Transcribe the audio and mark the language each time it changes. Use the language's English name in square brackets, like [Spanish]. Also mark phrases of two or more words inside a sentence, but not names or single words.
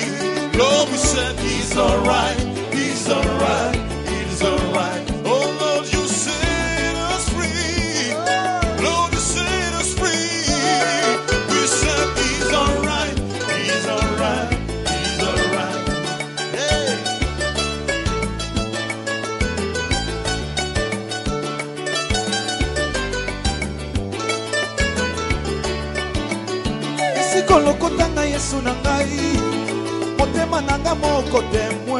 [English] Lord, we said He's alright, He's alright, He's alright. Oh Lord, you set us free. Lord, you set us free. We said He's alright, He's alright, He's alright. Hey. [Lingala] Esiko lokotanga Yesu na ngai. Motema nanga moko temwe.